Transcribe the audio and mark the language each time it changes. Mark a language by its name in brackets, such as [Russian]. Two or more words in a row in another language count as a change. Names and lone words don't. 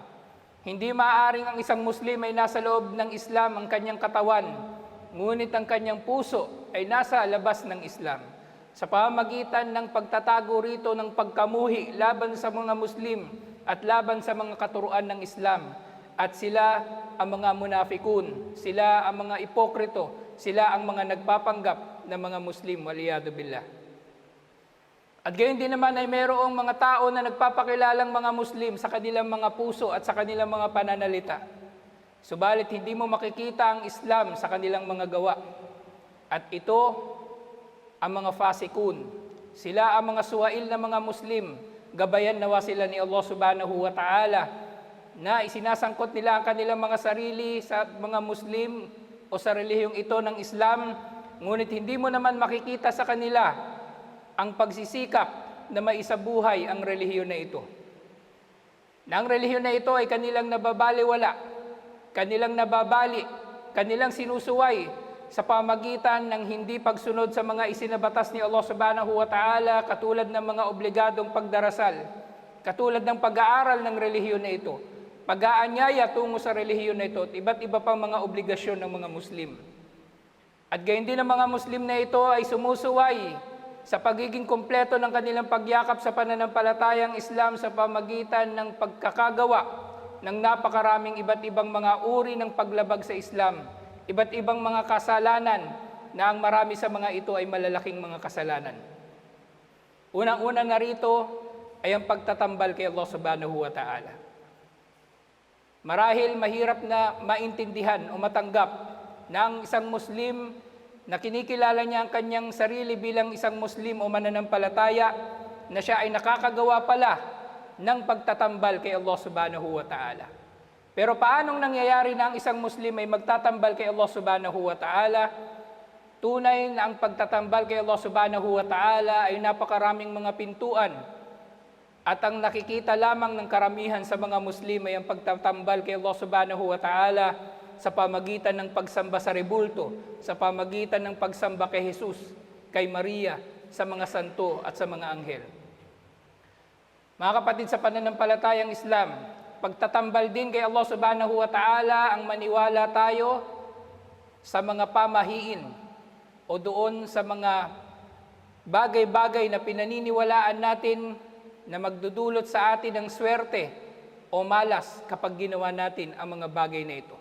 [Filipino] Hindi maaaring ang isang Muslim ay nasa loob ng Islam ang kanyang katawan, ngunit ang kanyang puso ay nasa labas ng Islam. Sa pamamagitan ng pagtatago rito ng pagkamuhi laban sa mga Muslim at laban sa mga katuruan ng Islam, at sila ang mga munafikun, sila ang mga ipokrito, sila ang mga nagpapanggap na mga Muslim, [Arabic] والعياذ بالله. [Filipino] At gayon din naman ay mayroong mga tao na nagpapakilalang mga Muslim sa kanilang mga puso at sa kanilang mga pananalita. Subalit hindi mo makikita ang Islam sa kanilang mga gawa. At ito ang mga fasikun. Sila ang mga suwail na mga Muslim. Gabayan nawa sila ni Allah [Arabic] سبحانه وتعالى [Filipino] na isinasangkot nila ang kanilang mga sarili sa mga Muslim o sa relihiyong ito ng Islam, ngunit hindi mo naman makikita sa kanila ang pagsisikap na maisabuhay ang relihiyon na ito. Na ang relihiyon na ito ay kanilang nababaliwala, kanilang nababali, kanilang sinusuway sa pamagitan ng hindi pagsunod sa mga isinabatas ni Allah [Arabic] سبحانه وتعالى, [Filipino] katulad ng mga obligadong pagdarasal, katulad ng pag-aaral ng relihiyon na ito, pag-aanyaya tungo sa relihiyon na ito, at iba't iba pang mga obligasyon ng mga Muslim. At gayon din ang mga Muslim na ito ay sumusuway sa pagiging kumpleto ng kanilang pagyakap sa pananampalatayang Islam sa pamagitan ng pagkakagawa ng napakaraming iba't ibang mga uri ng paglabag sa Islam, iba't ibang mga kasalanan na ang marami sa mga ito ay malalaking mga kasalanan. Unang-una na rito ay ang pagtatambal kay Allah [Arabic] سبحانه وتعالى. [Filipino] Marahil mahirap na maintindihan o matanggap ng isang Muslim na kinikilala niya ang kanyang sarili bilang isang Muslim o mananampalataya, na siya ay nakakagawa pala ng pagtatambal kay Allah [Arabic] سبحانه وتعالى. [Filipino] Pero paanong nangyayari na ang isang Muslim ay magtatambal kay Allah [Arabic] سبحانه وتعالى? [Filipino] Tunay na ang pagtatambal kay Allah [Arabic] سبحانه وتعالى [Filipino] ay napakaraming mga pintuan. At ang nakikita lamang ng karamihan sa mga Muslim ay ang pagtatambal kay Allah [Arabic] سبحانه وتعالى [Filipino] sa pamagitan ng pagsamba sa rebulto, sa pamagitan ng pagsamba kay Jesus, kay Maria, sa mga santo at sa mga anghel. Mga kapatid sa pananampalatayang Islam, pagtatambal din kay Allah [Arabic] سبحانه وتعالى [Filipino] ang maniwala tayo sa mga pamahiin o doon sa mga bagay-bagay na pinaniniwalaan natin na magdudulot sa atin ng swerte o malas kapag ginawa natin ang mga bagay na ito.